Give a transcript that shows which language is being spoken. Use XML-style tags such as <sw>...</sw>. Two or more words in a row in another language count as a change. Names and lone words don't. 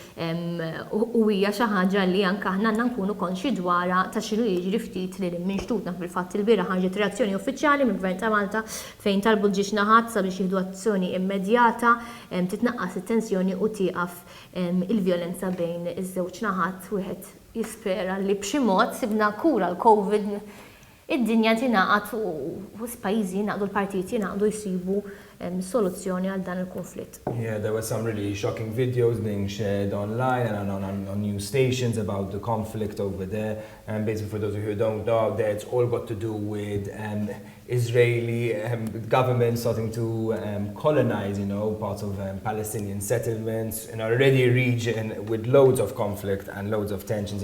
<mt>u hija xi ħaġa li anke aħna għandna nkunu konxi dwarha ta' x'ilu jiġri ftit li minn xtutna fil-fatt il-bieraħ ħarġet reazzjoni uffiċjali mill-Gvern ta' Malta fejn talbu l-ġiex naħat sabiex jieħdu azzjoni immedjata titnaqqas it-tensjoni u tieqaf il-vjolenza bejn iż-żewġ naħat wieħed jispera li b'xi mod sibna kura l-COVID id-dinja tingħaqad u pajjiżi jingħaqdu l-partiti jingħaqdu jsibu soluzzjoni għal dan il-konflitt.</mt> <en>Yeah, there were some really shocking videos being shared online and on news stations about the conflict over there. And basically, for those of you who don't know, it's all got to do with Israeli government starting to colonize, parts of Palestinian settlements in an already region with loads of conflict and loads of tensions.</en>